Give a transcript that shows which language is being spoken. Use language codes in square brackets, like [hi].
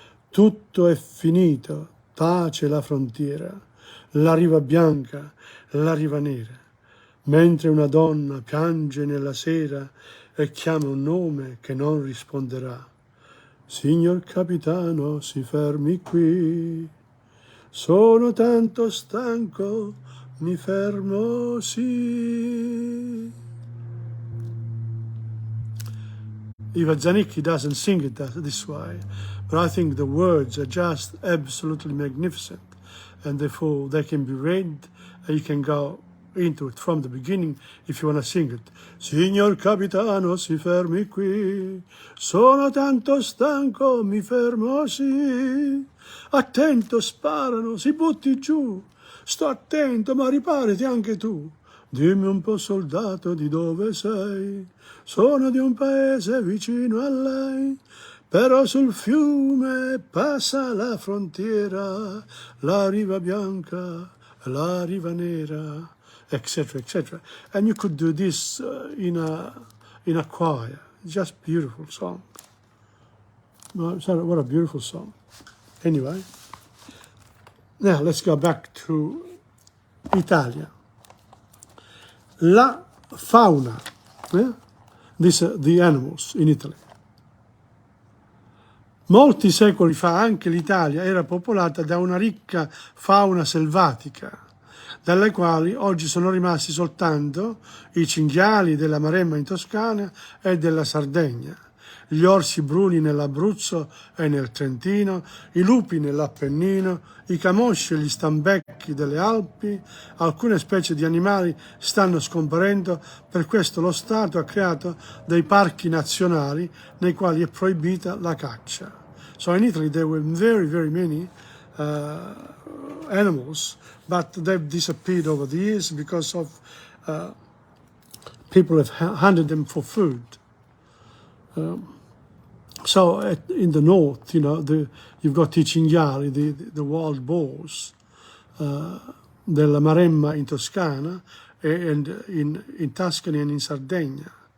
[it] Tutto è finito, tace la frontiera, la riva bianca, la riva nera, mentre una donna piange nella sera e chiama un nome che non risponderà. Signor capitano, si fermi qui, sono tanto stanco, mi fermo, sì. [en] Iva Zanicchi doesn't sing it this way, but I think the words are just absolutely magnificent, and therefore they can be read, and you can go into it from the beginning if you want to sing it. [it] Signor Capitano, si fermi qui, sono tanto stanco, mi fermo sì. Attento, sparano, si butti giù, sto attento, ma riparati anche tu. Dimmi un po', soldato, di dove sei? Sono di un paese vicino a lei, però sul fiume passa la frontiera, la riva bianca, la riva nera, etc., etc. [en] And you could do this in a choir. Just beautiful song. What a beautiful song. Anyway, now let's go back to Italia. [it] La fauna, [en] the animals in Italy. [it] Molti secoli fa anche l'Italia era popolata da una ricca fauna selvatica, dalle quali oggi sono rimasti soltanto i cinghiali della Maremma in Toscana e della Sardegna, gli orsi bruni nell'Abruzzo e nel Trentino, i lupi nell'Appennino, i camosci e gli stambecchi delle Alpi. Alcune specie di animali stanno scomparendo, per questo lo Stato ha creato dei parchi nazionali nei quali è proibita la caccia. [en] So in Italy there were very, very many animals, but they've disappeared over the years because of people have hunted them for food. So in the north, you've got [it] i cinghiali, [en] the wild boars, [it] della Maremma in Toscana [en] and in Tuscany and [it] in Sardegna.